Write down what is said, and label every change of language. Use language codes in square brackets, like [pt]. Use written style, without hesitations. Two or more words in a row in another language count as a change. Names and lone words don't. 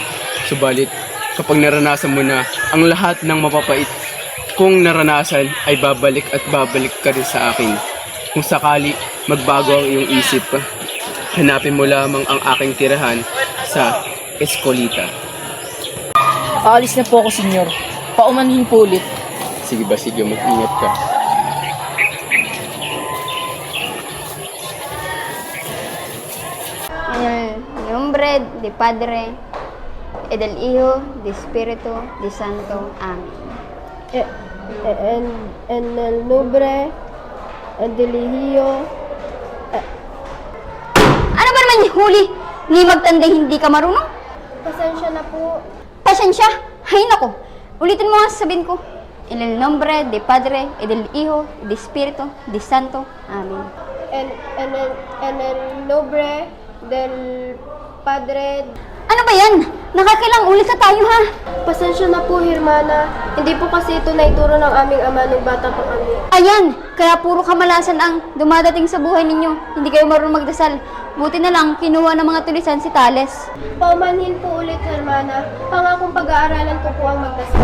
[tl] Subalit, kapag naranasan mo na ang lahat ng mapapait, kung naranasan ay babalik at babalik ka rin sa akin. Kung sakali magbago ang iyong isip, hanapin mo lamang ang aking tirahan sa Escolita. Aalis na po ako, Senyor. Paumanhin po ulit. Sige, Basilio, mag-ingat ka. [es] En el nombre de Padre, y del Hijo, del Espíritu, del Santo. Amén. En el nombre del Hijo. [tl] Ano ba naman yung huli? Ni magtanda hindi ka marunong? Pasensya na po. Pasensya? Ay nako, ulitin mo nga sabihin ko. [es] En el nombre de Padre, y del Hijo, del Espíritu, del Santo. Amén. En el nombre del Padre. [tl] Ano ba yan? Nakakailang ulit na tayo ha? Pasensya na po, Hermana. Hindi po kasi ito naituro ng aming ama nung bata pa kami. Ayan, kaya puro kamalasan ang dumadating sa buhay ninyo. Hindi kayo marunong magdasal. Buti na lang, kinuha ng mga tulisan si Tales. Paumanhin po ulit, Hermana. Pangakong pag-aaralan ko po ang magdasal.